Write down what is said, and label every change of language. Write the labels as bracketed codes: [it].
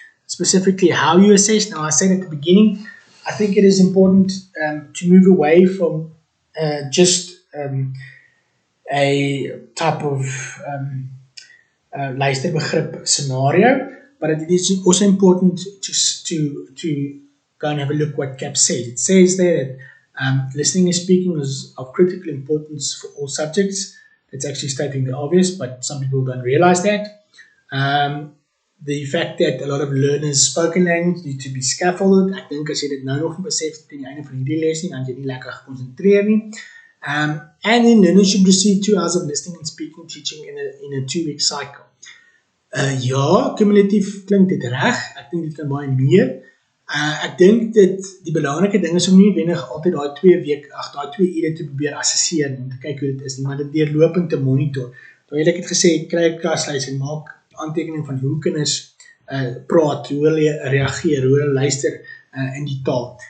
[en] Specifically how you assess. Now I said at the beginning, I think it is important to move away from just a type of luisterbegrip scenario, but it is also important to go and have a look what CAP says. It says there that listening and speaking is of critical importance for all subjects. It's actually stating the obvious, but some people don't realize that. The fact that a lot of learners' spoken language need to be scaffolded. [af] Ek dink as jy dit nou nog nie besef teen die einde van hierdie les nie, dan jy nie lekker gekonsentreer nie. [en] And then learners should receive 2 hours of listening and speaking teaching in a 2-week cycle. [af] Ja, cumulatief klink dit reg. Ek dink dit kan baie meer. Ek dink dat die belangrike ding is om nie wenig altyd daai 2 ure te probeer assesseer en te kyk hoe dit is nie, maar dit deurlopend te monitor. Toe ek het gesê, kry 'n klaslys en maak aantekening van hoe kinders praat, hoe hulle reageer, hoe hulle luister in die taal.